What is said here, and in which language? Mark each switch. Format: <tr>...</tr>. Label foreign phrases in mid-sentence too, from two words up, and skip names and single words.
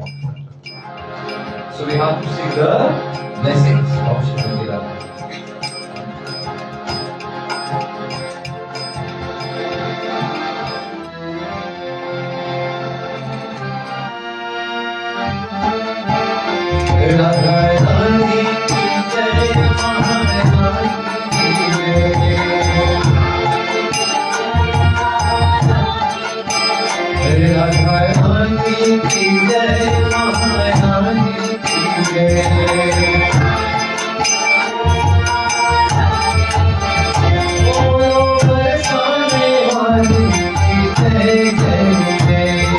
<en>So we have to seek the blessings of Srimati Radharani.</en> <hi>राधारानी की जय, महारानी की जय. राधारानी की जय, महारानी की जय. बोलो बरसाने वाली की जय, जय जय.</hi>